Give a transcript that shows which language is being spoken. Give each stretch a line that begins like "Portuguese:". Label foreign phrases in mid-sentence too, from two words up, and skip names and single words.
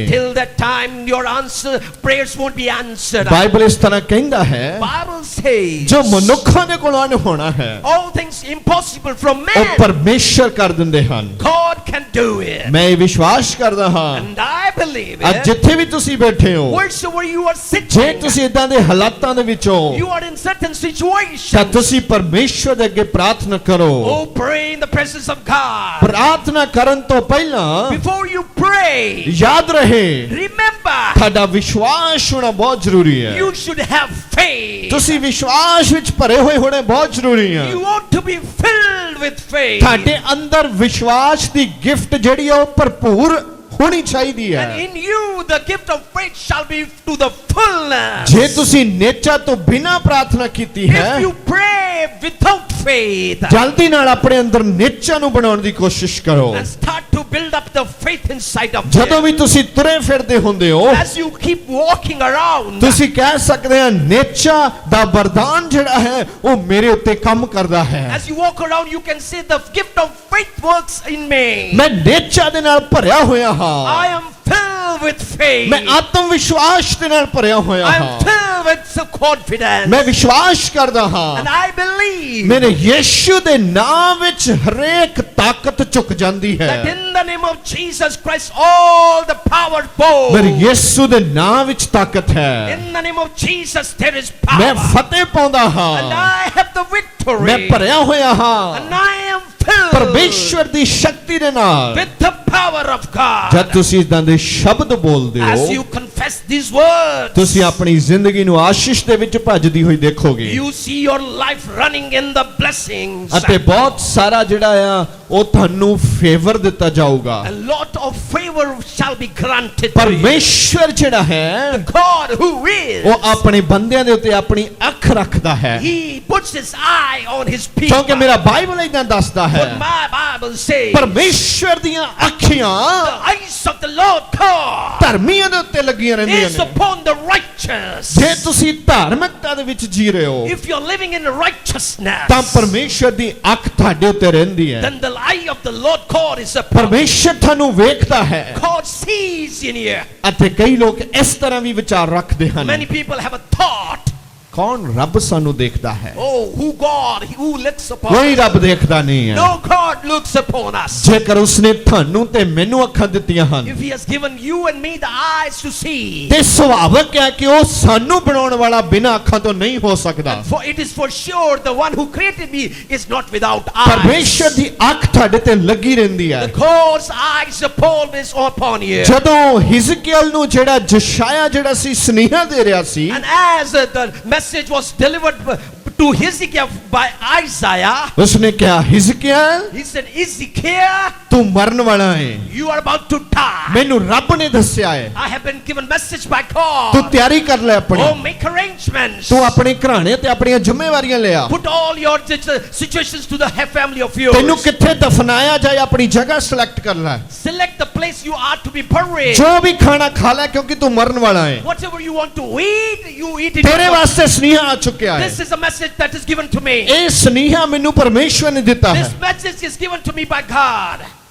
English: till that time your prayers won't be answered.
Punjabi: ਬਾਈਬਲ ਇਸ ਤਰ੍ਹਾਂ ਕਹਿੰਦਾ ਹੈ,
English: Bible says
Punjabi: ਜੋ ਮਨੁੱਖਾਂ ਦੇ ਕੋਲੋਂ ਅਣਹੋਣਾ ਹੈ
English: all things impossible from
Punjabi: ਉਹ
English: man,
Punjabi: ਪਰਮੇਸ਼ਰ ਕਰ ਦਿੰਦੇ ਹਨ।
English: God can do it.
Punjabi: ਮੈਂ ਇਹ ਵਿਸ਼ਵਾਸ ਕਰਦਾ ਹਾਂ
English: And I believe
Punjabi: ਅੱਜ
English: it.
Punjabi: ਜਿੱਥੇ ਵੀ ਤੁਸੀਂ ਬੈਠੇ ਹੋ,
English: Wheresoever you are
Punjabi: ਜੇ
English: sitting,
Punjabi: ਤੁਸੀਂ ਇਦਾਂ ਦੇ ਹਾਲਾਤਾਂ ਦੇ ਵਿੱਚ ਹੋ
English: you are in certain
Punjabi: ਤਾਂ
English: situations.
Punjabi: ਤੁਸੀਂ ਪਰਮੇਸ਼ਰ ਦੇ ਅੱਗੇ ਪ੍ਰਾਰਥਨਾ ਕਰੋ।
English: Oh, pray in the presence of God.
Punjabi: ਪ੍ਰਾਰਥਨਾ ਕਰਨ ਤੋਂ ਪਹਿਲਾਂ
English: Before you pray,
Punjabi: ਯਾਦ ਰਹੇ
English: remember,
Punjabi: ਤੁਹਾਡਾ ਵਿਸ਼ਵਾਸ ਹੋਣਾ ਬਹੁਤ ਜ਼ਰੂਰੀ ਹੈ।
English: you should have faith.
Punjabi: ਤੁਸੀਂ ਵਿਸ਼ਵਾਸ ਵਿੱਚ ਭਰੇ ਹੋਏ ਹੋਣੇ ਬਹੁਤ ਜ਼ਰੂਰੀ ਹੈ।
English: You ought to be filled with faith.
Punjabi: ਤੁਹਾਡੇ ਅੰਦਰ ਵਿਸ਼ਵਾਸ ਦੀ ਗਿਫਟ ਜਿਹੜੀ ਹੈ ਉਹ ਭਰਪੂਰ ਹੋਣੀ ਚਾਹੀਦੀ
English: And
Punjabi: ਹੈ।
English: in you the gift of faith shall be to the fullness.
Punjabi: ਜੇ ਤੁਸੀਂ ਨੇਚਾ ਤੋਂ ਬਿਨਾਂ ਪ੍ਰਾਰਥਨਾ ਕੀਤੀ ਹੈ,
English: If you pray without faith,
Punjabi: ਜਲਦੀ ਨਾਲ ਆਪਣੇ ਅੰਦਰ ਨੇਚਾ ਨੂੰ ਬਣਾਉਣ ਦੀ ਕੋਸ਼ਿਸ਼ ਕਰੋ।
English: and start to build up the faith inside of
Punjabi: ਜਦੋਂ
English: you.
Punjabi: ਵੀ ਤੁਸੀਂ ਤੁਰੇ ਫਿਰਦੇ ਹੁੰਦੇ ਹੋ,
English: As you keep walking around,
Punjabi: ਤੁਸੀਂ ਕਹਿ ਸਕਦੇ ਆ ਨੇਚਾ ਦਾ ਵਰਦਾਨ ਜਿਹੜਾ ਹੈ ਉਹ ਮੇਰੇ ਉੱਤੇ ਕੰਮ ਕਰਦਾ ਹੈ।
English: as you walk around, you can say the gift of faith works in me.
Punjabi: ਮੈਂ ਨੇਚਾ ਦੇ ਨਾਲ ਭਰਿਆ ਹੋਇਆ ਹਾਂ।
English: I am filled with faith.
Punjabi: ਮੈਂ ਆਤਮ ਵਿਸ਼ਵਾਸ ਦੇ ਨਾਲ ਭਰਿਆ ਹੋਇਆ
English: I am
Punjabi: ਹਾਂ।
English: filled with confidence.
Punjabi: ਮੈਂ ਵਿਸ਼ਵਾਸ ਕਰਦਾ ਹਾਂ
English: And I believe
Punjabi: ਮੇਰੇ ਯੀਸ਼ੂ ਦੇ ਨਾਮ ਵਿੱਚ ਹਰੇਕ ਤਾਕਤ ਝੁਕ ਜਾਂਦੀ
English: that
Punjabi: ਹੈ।
English: in the name of Jesus Christ, all the power
Punjabi: ਮੇਰੇ
English: bows.
Punjabi: ਯੀਸ਼ੂ ਦੇ ਨਾਮ ਵਿੱਚ ਤਾਕਤ ਹੈ।
English: In the name of Jesus, there is
Punjabi: ਮੈਂ
English: power.
Punjabi: ਫਤਿਹ ਪਾਉਂਦਾ
English: And
Punjabi: ਹਾਂ।
English: I have the victory.
Punjabi: ਮੈਂ ਭਰਿਆ ਹੋਇਆ ਹਾਂ
English: And I am filled
Punjabi: ਪਰਮੇਸ਼ਵਰ ਦੀ ਸ਼ਕਤੀ ਦੇ ਨਾਲ।
English: with the power of God.
Punjabi: ਜਦ ਤੁਸੀਂ ਇਦਾਂ ਦੇ ਸ਼ਬਦ ਬੋਲਦੇ
English: As
Punjabi: ਹੋ,
English: you confess these words,
Punjabi: ਤੁਸੀਂ ਆਪਣੀ ਜ਼ਿੰਦਗੀ ਨੂੰ ਆਸ਼ੀਸ਼ ਦੇ ਵਿੱਚ ਭੱਜਦੀ ਹੋਈ ਦੇਖੋਗੇ
English: you see your life running in the blessings.
Punjabi: ਅਤੇ ਬਹੁਤ ਸਾਰਾ ਜਿਹੜਾ ਆ ਉਹ ਤੁਹਾਨੂੰ ਫੇਵਰ ਦਿੱਤਾ ਜਾਊਗਾ।
English: A lot of favor shall be granted to you.
Punjabi: ਪਰਮੇਸ਼ਵਰ ਜਿਹੜਾ ਹੈ
English: God who is,
Punjabi: ਉਹ ਆਪਣੇ ਬੰਦਿਆਂ ਦੇ ਉੱਤੇ ਆਪਣੀ ਅੱਖ ਰੱਖਦਾ ਹੈ,
English: He puts His eye on His people.
Punjabi: ਕਿਉਂਕਿ ਮੇਰਾ ਬਾਈਬਲ ਇਦਾਂ ਦੱਸਦਾ ਹੈ
English: What my Bible says,
Punjabi: ਪਰਮੇਸ਼ਵਰ ਦੀਆਂ ਅੱਖੀਆਂ
English: the eyes of the Lord God
Punjabi: ਧਰਮੀਆਂ ਦੇ ਉੱਤੇ ਲੱਗੀਆਂ ਰਹਿੰਦੀਆਂ
English: is
Punjabi: ਨੇ।
English: upon the righteous.
Punjabi: ਜੇ ਤੁਸੀਂ ਧਾਰਮਿਕਤਾ ਦੇ ਵਿੱਚ ਜੀ ਰਹੇ ਹੋ
English: If you're living in righteousness,
Punjabi: ਤਾਂ ਪਰਮੇਸ਼ਵਰ ਦੀ ਅੱਖ ਤੁਹਾਡੇ ਉੱਤੇ ਰਹਿੰਦੀ ਹੈ।
English: then the eye of the Lord God is upon.
Punjabi: ਪਰਮੇਸ਼ਵਰ ਤੁਹਾਨੂੰ ਵੇਖਦਾ ਹੈ
English: God sees in you.
Punjabi: ਅਤੇ ਕਈ ਲੋਕ ਇਸ ਤਰ੍ਹਾਂ ਵੀ ਵਿਚਾਰ ਰੱਖਦੇ ਹਨ,
English: Many people have a thought,
Punjabi: ਕੌਣ ਰੱਬ ਸਾਨੂੰ ਦੇਖਦਾ ਹੈ?
English: oh, who God, who looks upon
Punjabi: ਕੋਈ
English: us.
Punjabi: ਰੱਬ ਦੇਖਦਾ ਨਹੀਂ ਹੈ।
English: No, God looks upon us.
Punjabi: ਜੇਕਰ ਉਸਨੇ ਤੁਹਾਨੂੰ ਤੇ ਮੈਨੂੰ ਅੱਖਾਂ ਦਿੱਤੀਆਂ ਹਨ
English: If He has given you and me the eyes to see,
Punjabi: ਤੇ ਸੁਭਾਵਿਕ ਹੈ ਕਿ ਉਹ ਸਾਨੂੰ ਬਣਾਉਣ ਵਾਲਾ ਬਿਨਾਂ ਅੱਖਾਂ ਤੋਂ ਨਹੀਂ ਹੋ ਸਕਦਾ।
English: for it is for sure the one who created me is not without eyes.
Punjabi: ਪਰਮੇਸ਼ਰ ਦੀ ਅੱਖ ਤੁਹਾਡੇ ਤੇ ਲੱਗੀ ਰਹਿੰਦੀ ਹੈ।
English: The God's eyes is upon you.
Punjabi: ਜਦੋਂ ਹਿਜ਼ਕੀਏਲ ਨੂੰ ਜਿਹੜਾ ਜਸ਼ਾਇਆ ਜਿਹੜਾ ਸੀ ਸੁਨੇਹਾ ਦੇ ਰਿਹਾ ਸੀ,
English: And as the message was delivered to Hezekiah by Isaiah.
Punjabi: ਉਸਨੇ ਕਿਆ ਹਿਜ਼ਕੀਆ
English: He said, Ezekiel,
Punjabi: ਤੂੰ ਮਰਨ ਵਾਲਾ ਹੈ,
English: you are about to die.
Punjabi: ਮੈਨੂੰ ਰੱਬ ਨੇ ਦੱਸਿਆ ਹੈ,
English: I have been given message by
Punjabi: तू
English: God.
Punjabi: ਤਿਆਰੀ ਕਰ ਲੈ ਆਪਣੀ,
English: Oh, make arrangements.
Punjabi: ਤੂੰ ਆਪਣੇ ਘਰਾਣੇ ਤੇ ਆਪਣੀ ਜ਼ਿੰਮੇਵਾਰੀਆਂ ਲੈ ਆ,
English: Put all your situations to the family of yours.
Punjabi: ਤੈਨੂੰ ਕਿੱਥੇ ਦਫ਼ਨਾਇਆ ਜਾਏ ਆਪਣੀ ਜਗ੍ਹਾ ਸਿਲੈਕਟ ਕਰ ਲੈ,
English: Select the place you are to be buried.
Punjabi: ਜੋ ਵੀ ਖਾਣਾ ਖਾ ਲੈ ਕਿਉਂਕਿ ਤੂੰ ਮਰਨ ਵਾਲਾ ਹੈ,
English: Whatever you want to eat, you eat it.
Punjabi: ਤੇਰੇ ਵਾਸਤੇ ਸੁਨੇਹਾ ਆ ਚੁੱਕਾ ਹੈ,
English: This is a message that is given to me.
Punjabi: ਇਹ ਸੁਨੇਹਾ ਮੈਨੂੰ ਪਰਮੇਸ਼ਵਰ ਨੇ ਦਿੱਤਾ ਹੈ।
English: This message is given to me by God.